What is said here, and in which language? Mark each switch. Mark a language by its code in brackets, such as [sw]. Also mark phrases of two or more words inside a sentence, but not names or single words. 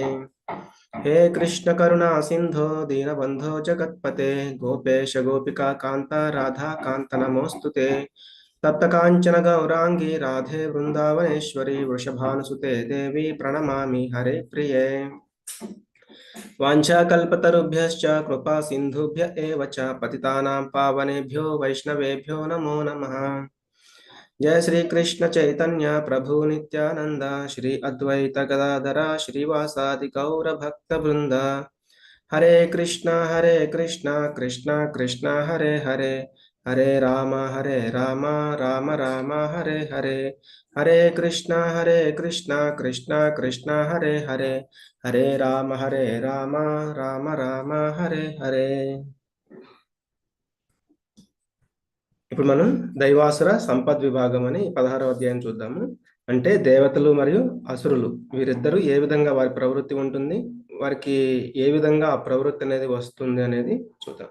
[sa] హే కృష్ణ కరుణా సింధో దీనబంధో జగత్పతే గోపేశ గోపికా కాంత రాధా కాంత నమోస్తుతే. తప్త కాంచన గౌరాంగి రాధే వృందావనేశ్వరి వృషభానుసుతే దేవి ప్రణమామి హరే ప్రియే. వాంఛాకల్పతరుభ్యశ్చ కృపా సింధుభ్య ఏవ చ పతితానాం పావనేభ్యో వైష్ణవేభ్యో నమో నమః. జయ శ్రీ కృష్ణ చైతన్య ప్రభు నిత్యానంద శ్రీ అద్వైత గదాధర శ్రీవాసాది గౌర భక్త బృంద. హరే కృష్ణ కృష్ణ కృష్ణ హరే హరే హరే రామ రామ రామ హరే హరే. హరే కృష్ణ కృష్ణ కృష్ణ హరే హరే హరే రామ రామ రామ హరే హరే. [te] ఇప్పుడు మనం దైవాసుర సంపద్ విభాగం అని 16వ అధ్యాయం చూద్దాము. అంటే దేవతలు మరియు అసురులు వీరిద్దరూ ఏ విధంగా వారి ప్రవృత్తి ఉంటుంది, వారికి ఏ విధంగా ఆ ప్రవృత్తి అనేది వస్తుంది అనేది చూద్దాం.